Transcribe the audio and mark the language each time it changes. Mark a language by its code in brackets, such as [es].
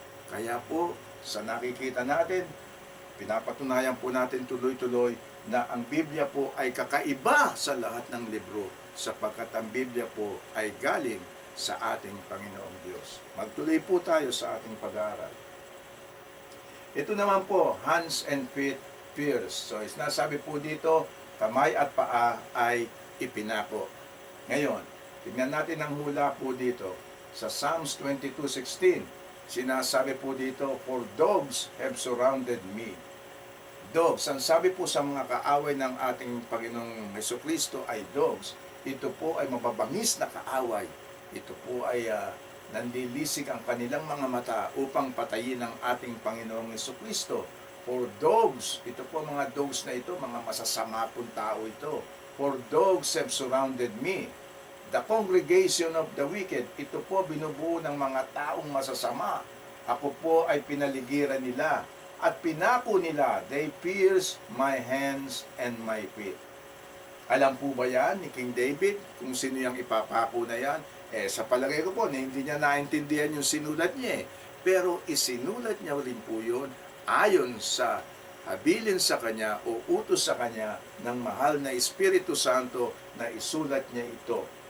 [tl] Kaya po, sa nakikita natin, pinapatunayan po natin tuloy-tuloy na ang Biblia po ay kakaiba sa lahat ng libro sapagkat ang Biblia po ay galing sa ating Panginoong Diyos. Magtuloy po tayo sa ating pag-aaral. Ito naman po, [en] hands and feet pierced. [tl] So, nasabi po dito, kamay at paa ay ipinako. Ngayon, tignan natin ang hula po dito. [en] Sa Psalms 22:16, [tl] sinasabi po dito, [en] for dogs have surrounded me. [tl] Dogs, ang sabi po sa mga kaaway ng ating Panginoong Jesucristo ay dogs. Ito po ay mababangis na kaaway. Ito po ay nandilisik ang kanilang mga mata upang patayin ang ating Panginoong Jesucristo. For dogs, ito po mga dogs na ito, mga masasama pong tao ito. [en] For dogs have surrounded me. The congregation of the wicked, [tl] ito po binubuo ng mga taong masasama. Ako po ay pinaligiran nila at pinako nila. [en] They pierce my hands and my feet. [tl] Alam po ba yan ni King David kung sino yung ipapako na yan? Sa palagay ko po, hindi niya naintindihan yung sinulat niya. Pero isinulat niya rin po yun ayon sa habilin sa kanya o utos sa kanya ng mahal na Espiritu Santo na isulat niya ito.